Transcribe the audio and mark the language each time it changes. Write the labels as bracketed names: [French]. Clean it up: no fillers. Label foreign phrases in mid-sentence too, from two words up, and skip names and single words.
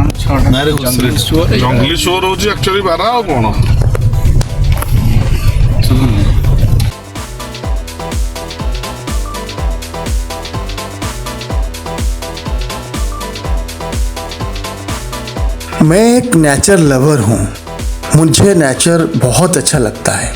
[Odia] ନାଇଁରେ ଘୁଷୁରୀ ଜଙ୍ଗଲି ଶୋର ହଉଛି ଆକ୍ଚୁଆଲି ବାରା ଆଉ କଣ। [Hindi] मैं एक [English] nature lover [Hindi] हूँ। मुझे नेचर बहुत अच्छा लगता है।